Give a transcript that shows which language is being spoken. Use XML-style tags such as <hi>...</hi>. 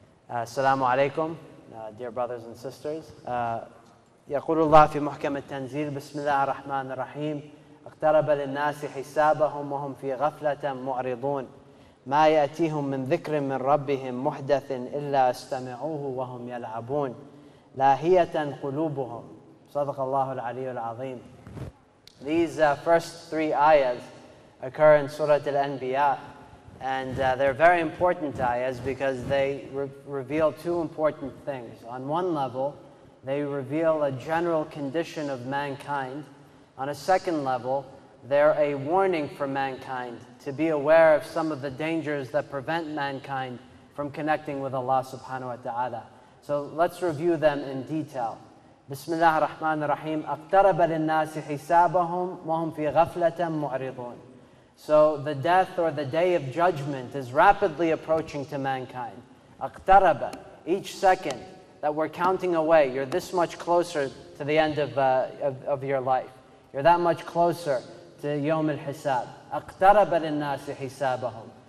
<ar>السلام عليكم.</ar> <en>Dear brothers and sisters,</en> <ar>يقول الله في محكم التنزيل بسم الله الرحمن الرحيم اقترب للناس حسابهم وهم في غفلة معرضون ما يأتيهم من ذكر من ربهم محدث إلا استمعوه وهم يلعبون لاهية قلوبهم. صدق الله العلي العظيم.</ar> <en>These first three ayahs occur in Surah Al-Anbiya, and they're very important ayahs because they reveal two important things. On one level, they reveal a general condition of mankind. On a second level, they're a warning for mankind to be aware of some of the dangers that prevent mankind from connecting with Allah subhanahu wa ta'ala. So let's review them in detail. Bismillah ar-Rahman ar-Rahim.</en> <ar>اقترب للناس حسابهم وهم في غفلة معرضون.</ar> <en>So the death or the day of judgment is rapidly approaching to mankind. اقترب, each second that we're counting away, you're this much closer to the end of your life. You're that much closer to Yawm al-Hisab.</en> <ar>اقترب للناس حسابهم.</ar>